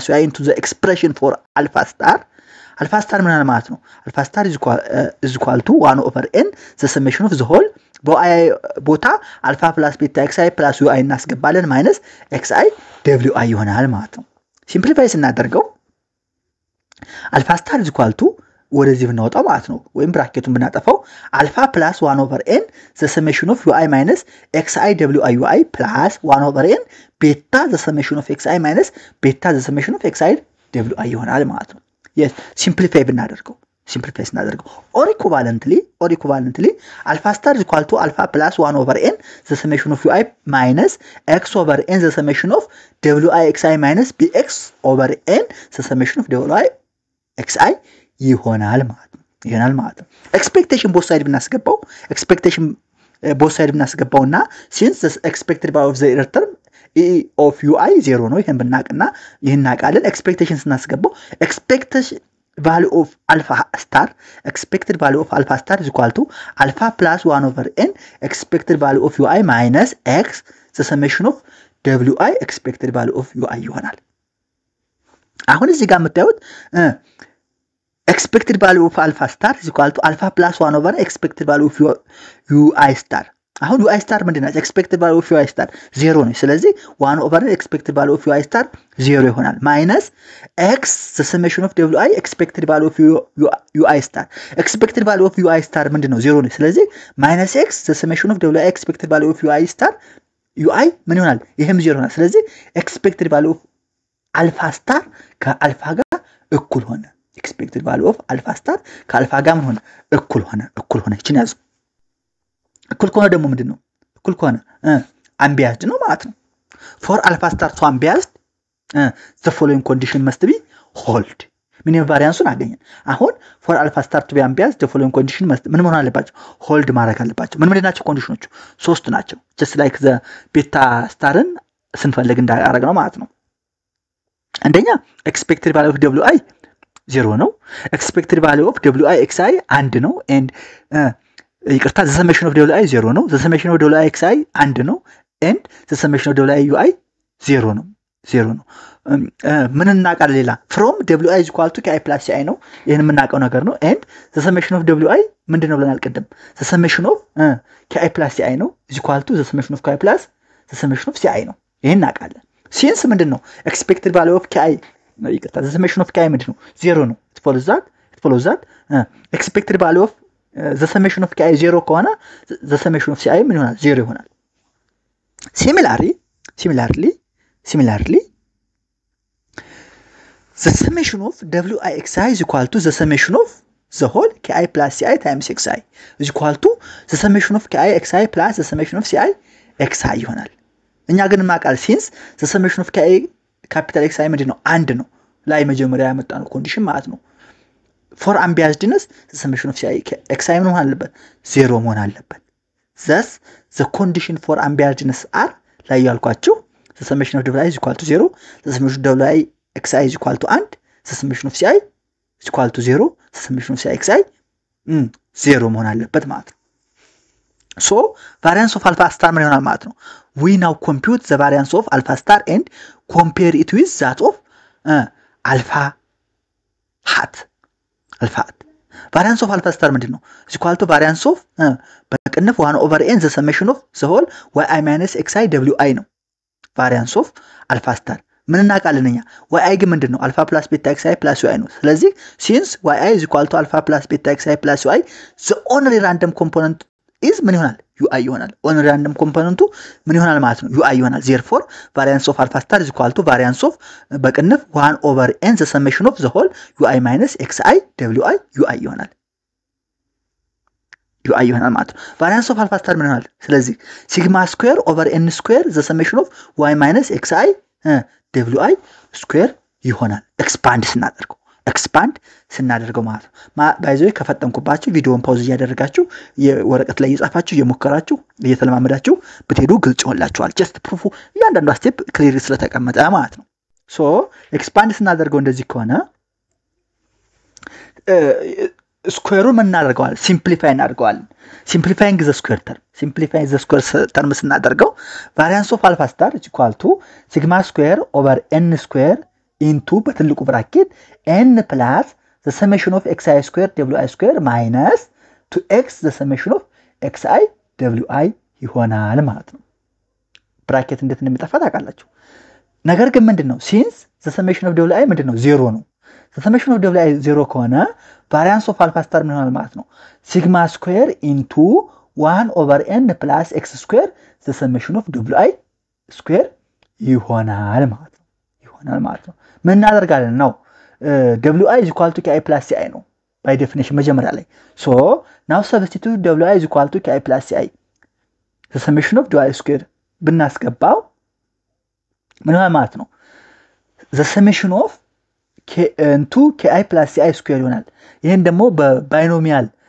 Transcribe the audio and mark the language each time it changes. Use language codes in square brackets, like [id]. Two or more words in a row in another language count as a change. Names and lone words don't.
[en] y into the expression for alpha star [am] ምን ማለት ነው [en] alpha star is equal to 1 over n the summation of the whole by ቦታ alpha plus beta xi plus y [am] እናስገባለን [en] minus xi wi [am] ይሆናል ማለት ነው simplify ስናደርገው [en] alpha star is equal to [am] ወደዚህ ብናወጣው ማለት ነው ወይም ብራኬቱን ብናጠፋው [en] alpha plus 1 over n the summation of ui minus xi wi plus 1 over n beta the summation of xi minus beta the summation of xi wi [am] ይሆናል ማለት ነው [en] yes simplify ስናደርገው or equivalently alpha star is equal to alpha plus 1 over n the summation of ui minus x over n the summation of wi xi minus bx over n the summation of wi xi [am] ይሆናል ማለት ነው [en] expectation both side ብናስገባውና since the expected value of the return e of ui 0 [am] ነው ይሄን ብናቀና ይሄን እናቃለን [en] expectation ስናስገባው expected value of alpha star is equal to alpha plus 1 over n expected value of ui minus x the summation of wi expected value of ui [am] ይሆናል አሁን እዚህ ጋር የምታዩት [en] expected value of alpha star is equal to alpha plus 1 over expected value of ui star አሁን ui star ምንድነው expected value of ui star 0 [am] ነው ስለዚህ [en] 1 over expected value of ui star 0 ይሆናል minus x the summation of wi expected value of ui star expected value of ui star [am] ምንድነው 0 ነው ስለዚህ [en] minus x the summation of wi expected value of ui star ui [am] ምን ይሆናል ይሄም 0 ይሆናል ስለዚህ [en] expected value of alpha star [am] ከአልፋ ጋር እኩል ሆነ [en] expected value of alpha star [am] ከአልፋ ጋር ምን ሆነ እኩል ሆነ እቺን ያዙ እኩል ከሆነ ደግሞ ምንድነው እኩል ከሆነ unbiased ነው ማለት ነው [en] for alpha star to unbiased the following condition must be hold [am] ሚኒመም ቫሪያንሱን አገኘን አሁን [en] for alpha star to be unbiased the following condition must [am] ምን መሆን አለባቸው [en] hold [am] ማድረግ አለባቸው ምን ናቸው ኮንዲሽኖቹ ሶስት ናቸው [en] just like the beta starን [am] ስንፈልግ እንዳደረግ ነው ማለት ነው አንደኛ [en] expected value of wi 0 ነው expected value of wi xi 1 ነው and ይቅርታ the summation of wi 0 ነው the summation of wi xi 1 ነው and the summation of wi ui 0 ነው [am] ምን እናቃለ ሌላ [en] from wi is equal to ki plus ci [am] ነው ይሄን የምናቀው ነገር ነው [en] and the summation of wi [am] ምንድነው ብለናል ቀደም [en] the summation of ki plus ci ነው is equal to the summation of ki plus the summation of ci [am] ነው ይሄን እናቃለን [en] since ምንድነው expected value of ki ይቅርታ the summation of ki [am] ምንድነው 0 ነው [en] it follows that expected value of the summation of ki 0 ከሆነ the summation of ci [am] ምን ይሆናል 0 ይሆናል [en] similarly the summation of wi xi is equal to the summation of the whole ki plus ci times xi is equal to the summation of ki xi plus the summation of ci xi [am] ይሆናል እኛ ግን ማቃል [en] since the summation of ki capital xi [am] ምንድነው 1 ነው ላይ መጀመሪያ ያመጣነው ኮንዲሽን ማለት ነው [en] for unbiasedness the summation of xi [am] ምን መሆን አለበት 0 መሆን አለበት [en] thus the condition for unbiasedness are [am] ላይ ያልኳችሁ [en] the summation of wi is equal to 0 the summation of wi xi is equal to 1 the summation of ci is equal to 0 the summation of ci xi [am] 0 መሆን አለበት ማለት ነው [en] so variance of alpha star [am] ምን ይሆናል ማለት ነው [en] we now compute the variance of alpha star and compare it with that of alpha hat variance of alpha star ምንድነው is equal to variance of በቅንፍ 1 over n the summation of the whole yi minus xi wi ነው variance of alpha star [am] ምን እናቃለንኛ [en] yi [am] ግን ምንድነው [en] alpha plus beta xi plus y [am] ነው ስለዚህ [en] since yi is equal to alpha plus beta xi plus y the only random component is [am] ምን ይሆናል [en] ui ይሆናል only random component [am] ምን ይሆናል ማለት ነው [en] ui ይሆናል therefore variance of alpha star is equal to variance of በቅንፍ 1 over n the summation of the whole ui minus xi wi ui ይሆናል ui [am] ይሆናል ማለት ነው [en] variance of alpha star [am] ምን ይሆናል ስለዚህ [en] sigma square over n square the summation of y minus xi wi square [am] ይሆናል expand ስናደርገው ማለት ነው ባይዘው ከፈጠንኩባችሁ ቪዲዮውን ፓውዝ ያደርጋችሁ የወረቀት ላይ እየጻፋችሁ እየሞከራችሁ እየተለማመዳችሁ ብትሄዱ ግልጽ ይሆንላችኋል [en] just proof [am] እያንዳንዱ ስቴፕ ክሊር ስለተቀመጠ ማለት ነው [en] so expand [am] ስናደርገው እንደዚህ ከሆነ ስኩዌሩን ምን እናደርገዋል ሲምፕሊፋይ እናደርገዋል [en] simplifying the square term ስናደርገው variance of alpha star is equal to sigma square over n square into [am] በትልቁ ብራኬት [en] n plus the summation of xi square wi square minus 2x the summation of xi wi [am] ይሆናል ማለት ነው ብራኬት እንዴት እንደሚጠፋ ታውቃላችሁ ነገር ግን ምንድነው [en] since the summation of wi [am] ምንድነው 0 ነው [en] the summation of wi 0 ከሆነ variance of alpha star [am] ምን ይሆናል ማለት ነው [en] sigma square into 1 over n plus x square the summation of wi square [am] ይሆናል ማለት ነው ምን እናደርጋለን ነው [en] wi is equal to ki plus ci ነው by definition [am] መጀመሪያ ላይ [en] so now substitute wi is equal to ki plus ci the summation of wi square [am] ብናስገባው ምን ይሆናል ማለት ነው [en] the summation of k into ki plus ci square [am] ይሆናል ይሄን ደግሞ በባይኖሚያል